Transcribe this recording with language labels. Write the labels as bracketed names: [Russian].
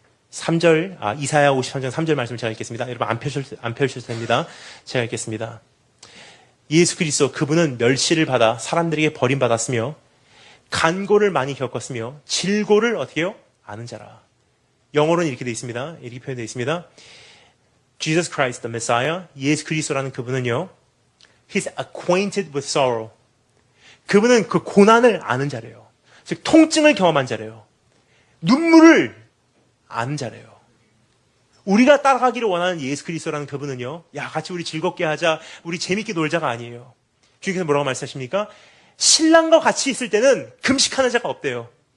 [Korean] 3절, 이사야 53장 3절 말씀을 제가 읽겠습니다. 여러분 안 펼쳐도 됩니다. 제가 읽겠습니다. 예수 그리스도 그분은 멸시를 받아 사람들에게 버림받았으며 간고를 많이 겪었으며 질고를 어떻게 해요? 아는 자라. 영어로는 이렇게 되어 있습니다. 이렇게 표현되어 있습니다. [English] Jesus Christ, the Messiah, [Korean] 예수 그리스도라는 그분은요, [English] He's acquainted with sorrow. [Korean] 그분은 그 고난을 아는 자래요. 즉 통증을 경험한 자래요. 눈물을 아는 자래요. 우리가 따라가기를 원하는 예수 그리스도라는 그분은요, 야 같이 우리 즐겁게 하자, 우리 재밌게 놀자가 아니에요. 주님께서 뭐라고 말씀하십니까? 신랑과 같이 있을 때는 금식하는 자가 없대요.